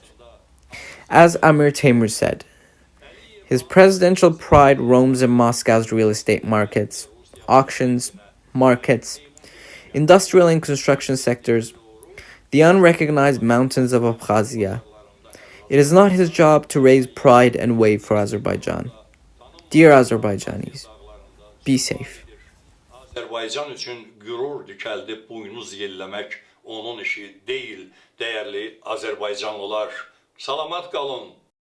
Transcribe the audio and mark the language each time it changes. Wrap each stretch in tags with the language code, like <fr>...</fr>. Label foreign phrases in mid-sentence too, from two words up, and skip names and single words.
<en>As Amir Taimur said, his presidential pride roams in Moscow's real estate markets, auctions, markets, industrial and construction sectors, the unrecognized mountains of Abkhazia. It is not his job to raise pride and wave for Azerbaijan. Dear Azerbaijanis, be safe.</en> <az>Azərbaycan üçün qürur dikəldib buynuz yelləmək onun işi deyil, dəyərli Azərbaycanlılar. Salamat qalın.</az>